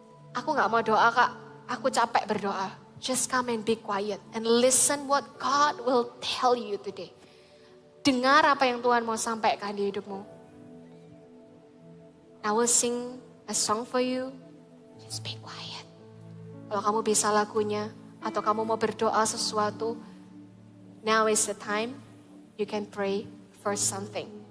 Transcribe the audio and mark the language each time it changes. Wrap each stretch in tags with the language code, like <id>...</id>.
<id>Aku nggak mau doa kak, aku capek berdoa.</id> <en>Just come and be quiet and listen what God will tell you today.</en> <id>Dengar apa yang Tuhan mau sampaikan di hidupmu.</id> <en>I will sing a song for you. Just be quiet.</en> <id>Kalau kamu bisa lagunya atau kamu mau berdoa sesuatu,</id> <en>now is the time you can pray for something.</en>